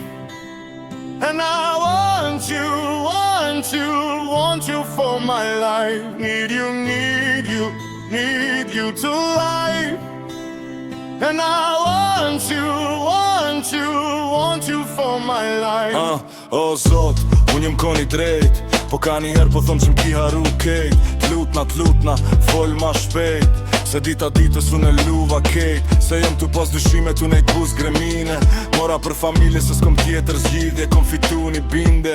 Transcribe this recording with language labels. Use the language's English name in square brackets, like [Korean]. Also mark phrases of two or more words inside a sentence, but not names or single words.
[English] And I want you, want you, want you for my life. Need you, need you, need you to life. And I want you, want you, want you for my life. [Albanian] O Zot, unë jem koni drejt, po ka njëherë po thonë që m'ki haru kejt. T'lutna, fol ma shpejt, se dita ditës unë e luva kejt. Se jem tu pas dyshime tu nejt buz gremine. Mora për familje se s'kom tjetër zgjidhje, kom fitu një binde.